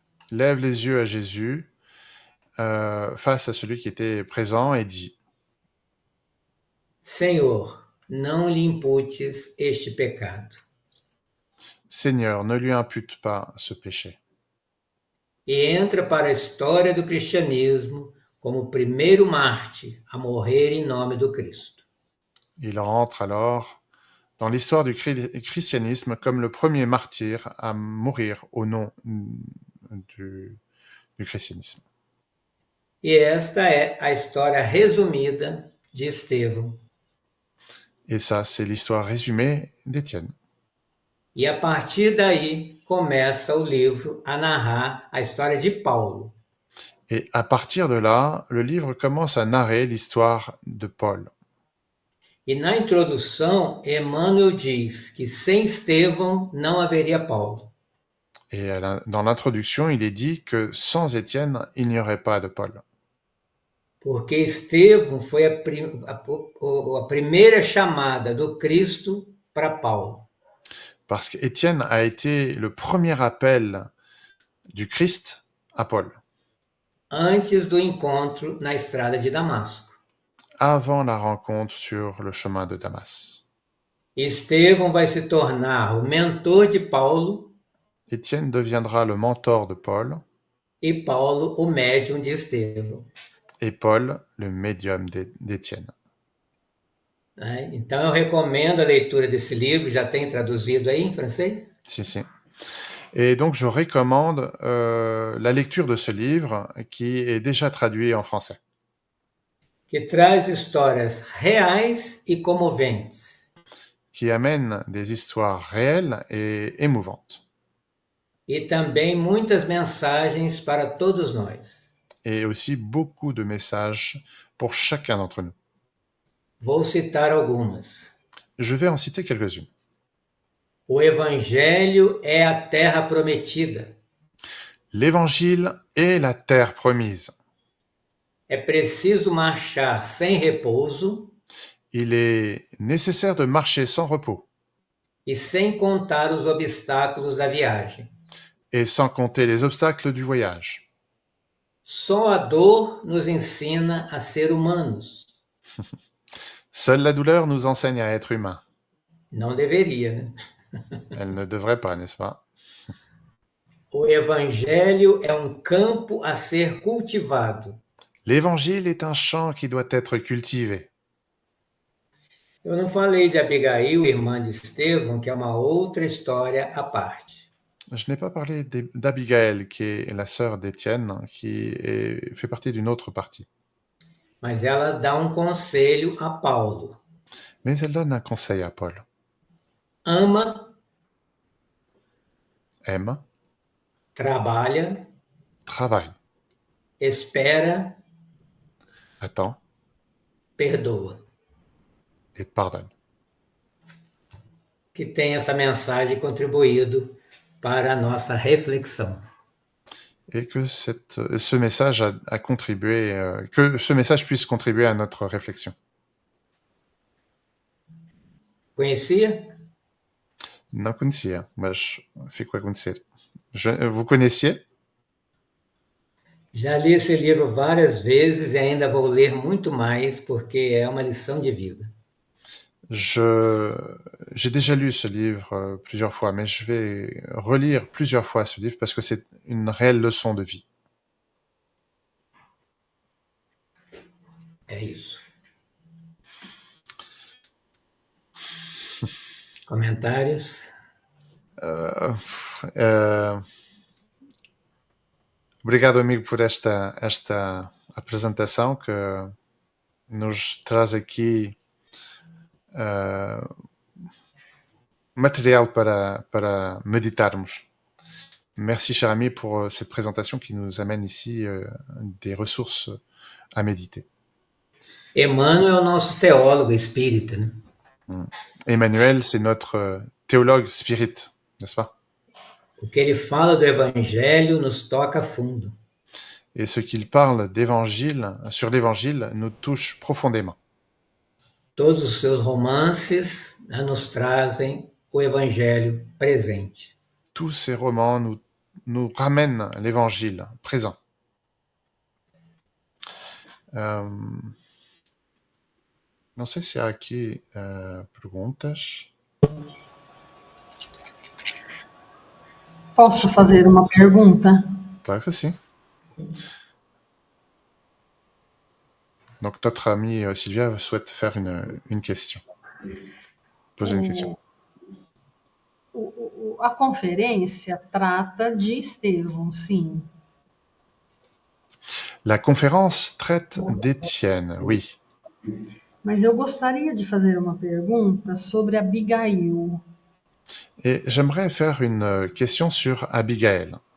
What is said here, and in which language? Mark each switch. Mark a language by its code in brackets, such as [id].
[fr] lève les yeux à Jésus face à celui qui était présent et dit: [pt] Senhor, não lhe imputes este pecado. [fr] Seigneur, ne lui impute pas ce péché. [pt] E entra para a história do cristianismo como o primeiro Marte a morrer em nome do Cristo. [fr] Il rentre alors dans l'histoire du christianisme comme le premier martyr à mourir au nom du christianisme. [pt] E esta é a história resumida de Estevão. [fr] Et ça, c'est l'histoire résumée d'Étienne. [pt] E a partir daí começa o livro a narrar a história de Paulo. [fr] Et à partir de là, le livre commence à narrer l'histoire de Paul. [pt] E na introdução, Emmanuel diz que sem Estevão não haveria Paulo. [fr] Et dans l'introduction, il est dit que sans Étienne, il n'y aurait pas de Paul. [pt] Porque Estevão foi a primeira chamada do Cristo para Paulo. [fr] Parce qu'Étienne a été le premier appel du Christ à Paul. [pt] Antes do encontro na estrada de Damasco. [fr] Avant la rencontre sur le chemin de Damas. [pt] Estevão vai se tornar o mentor de Paulo. [fr] Étienne deviendra le mentor de Paul. [pt] E Paulo, o médium de Estevão. [fr] Et Paul, le médium d'Étienne. [pt] Então eu recomendo a leitura desse livro, já tem traduzido aí em francês? [fr] Si, si. Et donc je recommande la lecture de ce livre qui est déjà traduit en français. [pt] Que traz histórias reais e comoventes. [fr] Qui amène des histoires réelles et émouvantes. [pt] E também muitas mensagens para todos nós. [fr] Et aussi beaucoup de messages pour chacun d'entre nous. [pt] Vou citar algumas. [fr] Je vais en citer quelques-unes. [pt] O Evangelho é a terra prometida. [fr] L'Évangile est la terre promise. [pt] É preciso marchar sem repouso. [fr] Il est nécessaire de marcher sans repos. [pt] E sem contar os obstáculos da viagem. [fr] Et sans compter les obstacles du voyage. [pt] Só a dor nos ensina a ser humanos. [fr] Seule la douleur nous enseigne à être humains. [pt] Não deveria, né? [fr] Elle ne devrait pas, n'est-ce pas? [pt] O Evangelho é um campo a ser cultivado. [fr] L'Évangile est un champ qui doit être cultivé. [pt] Eu não falei de Abigail, irmã de Estevão, que é uma outra história à parte. [fr] Je n'ai pas parlé d'Abigaël, qui est la sœur d'Étienne, fait partie d'une autre partie. [pt] Mas ela dá um conselho a Paulo. [fr] Mais elle donne un conseil à Paul. [pt] Ama, [fr] Aime, [pt] trabalha, [fr] travaille, [pt] espera, [fr] attend [pt] perdoa. [fr] et pardonne. [pt] Que tenha essa mensagem contribuído para a nossa reflexão. [fr] Et que ce message a contribué, que ce message puisse contribuer à notre réflexion. [pt] Conhecia? Não conhecia, mas fico a conhecer. [fr] Vous connaissiez? [pt] Já li esse livro várias vezes e ainda vou ler muito mais, porque é uma lição de vida. [fr] J'ai déjà lu ce livre plusieurs fois, mais je vais relire plusieurs fois ce livre parce que c'est une réelle leçon de vie. [pt] É isso. Comentários? Obrigado, amigo, por esta apresentação que nos traz aqui material para méditarmos. [fr] Merci, cher ami, pour cette présentation qui nous amène ici des ressources à méditer. [pt] Emmanuel é o nosso teólogo espírita, né? [fr] Emmanuel, c'est notre théologue spirit, n'est-ce pas? [pt] O que ele fala do Evangelho nos toca a fundo. [fr] Et ce qu'il parle d'évangile, sur l'évangile, nous touche profondément. [pt] Todos os seus romances nos trazem o Evangelho presente. [fr] Tous ces romans nous ramènent l'évangile présent. [pt] Não sei se há aqui perguntas. Posso fazer uma pergunta? Claro que sim. [fr] Donc notre amie Sylvia souhaite faire une question. Poser une question. [pt] A conferência trata de Estevão, sim. [fr] La conférence traite d'Étienne, oui. [pt] Mas eu gostaria de fazer uma pergunta sobre Abigail. [fr] Et j'aimerais faire une question sur Abigail.